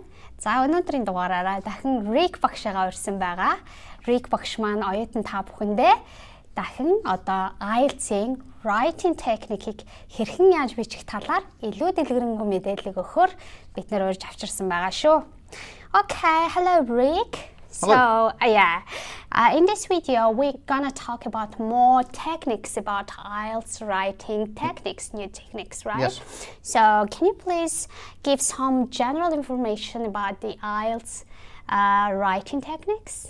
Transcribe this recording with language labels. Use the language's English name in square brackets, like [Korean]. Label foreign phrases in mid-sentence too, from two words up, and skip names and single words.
[Mongolian] За өнөөдрийн дугаараараа дахин Rick багшаагаа урьсан байгаа. Rick багш маань оюутан та бүхэндээ дахин одоо IELTS-ийн [English] writing technique- [Mongolian] ийг хэрхэн яаж бичих талаар илүү дэлгэрэнгүй мэдээлэл өгөхөөр бид нэр урьж авчирсан байгаа шүү. [English] Okay, hello Rick. So in this video we're gonna talk about more techniques about IELTS writing techniques, new techniques, right? Yes. So can you please give some general information about the IELTS writing techniques?